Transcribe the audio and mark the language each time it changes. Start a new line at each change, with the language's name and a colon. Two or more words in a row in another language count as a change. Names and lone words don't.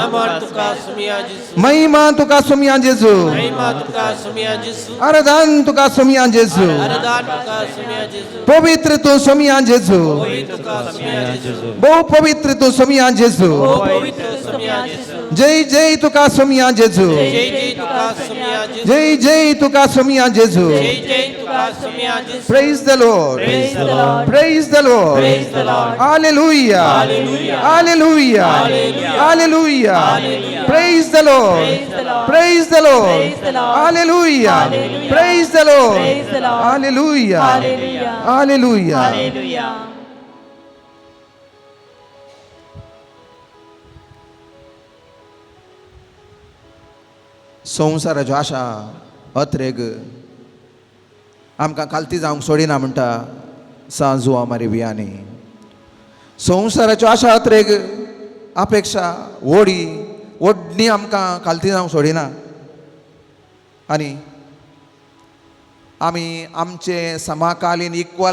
Konkani: Mahima tuka sumian Jezu. Aradan tuka sumian Jezu. Pavitra tu sumian Jezu. Bahu pavitra tu sumian Jezu. Jai Jai tuka sumian Jezu. Jai Jai tuka sumian Jezu.
English: Praise the Lord. Praise the Lord. Praise the Lord. Praise the Lord. Hallelujah. Hallelujah. Hallelujah. Hallelujah. Hallelujah. Hallelujah. Praise the Lord. Praise the Lord. Praise the Lord. Praise the Lord. Hallelujah. Hallelujah. Praise the Lord. Praise the Lord. Hallelujah. Hallelujah. Hallelujah. Hallelujah.
Konkani: संवसाराच्यो आशा अत्रेग आमकां खालती जावंक सोडिना म्हणटा सांजू आमारी बियांनी संवसाराच्यो आशा अत्रेग अपेक्षा ओडणी आमकां खालती जावंक सोडिना आनी आमी आमचे समकालीन इक्वल